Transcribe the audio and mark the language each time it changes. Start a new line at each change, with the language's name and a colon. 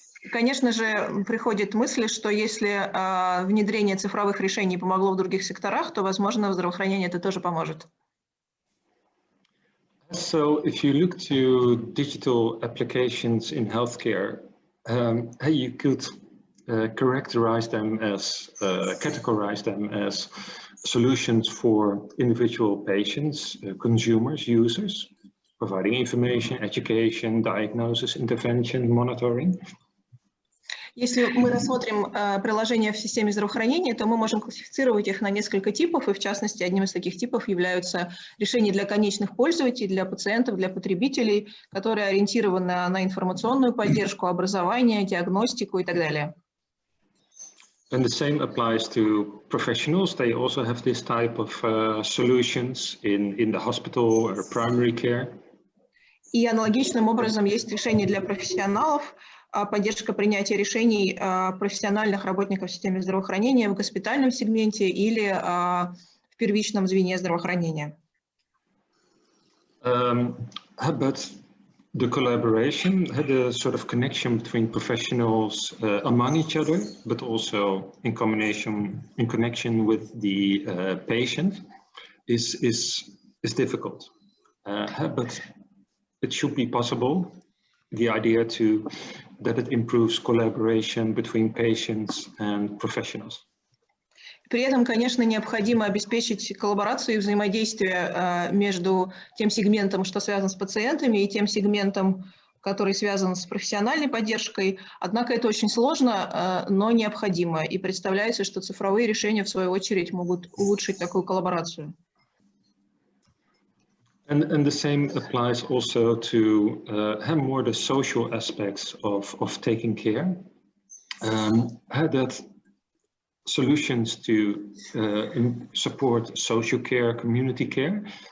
Russian: Конечно же, приходит мысль, что если внедрение цифровых решений помогло в других секторах, то, возможно, в здравоохранении это тоже поможет.
English: So if you look to digital applications in healthcare, you could categorize them as solutions for individual patients, consumers, users, providing information, education, diagnosis, intervention, monitoring.
Russian: Если мы рассмотрим приложения в системе здравоохранения, то мы можем классифицировать их на несколько типов, и в частности, одним из таких типов являются решения для конечных пользователей, для пациентов, для потребителей, которые ориентированы на информационную поддержку, образование, диагностику и так далее.
English: And the same applies to professionals. They also have this type of solutions in the hospital or primary care.
Russian: И аналогичным образом есть решения для профессионалов, поддержка принятия решений профессиональных работников в системе здравоохранения в госпитальном сегменте или в первичном звене здравоохранения.
English: But the collaboration had a sort of connection between professionals among each other, but also in connection with the patient is difficult. But it should be possible. The idea that it improves collaboration between patients and professionals.
Russian: При этом, конечно, необходимо обеспечить коллаборацию и взаимодействие между тем сегментом, что связан с пациентами, и тем сегментом, который связан с профессиональной поддержкой. Однако это очень сложно, но необходимо. И представляется, что цифровые решения, в свою очередь, могут улучшить такую коллаборацию.
English: And the same applies also to have more the social aspects of taking care. That solutions to support social care, community care.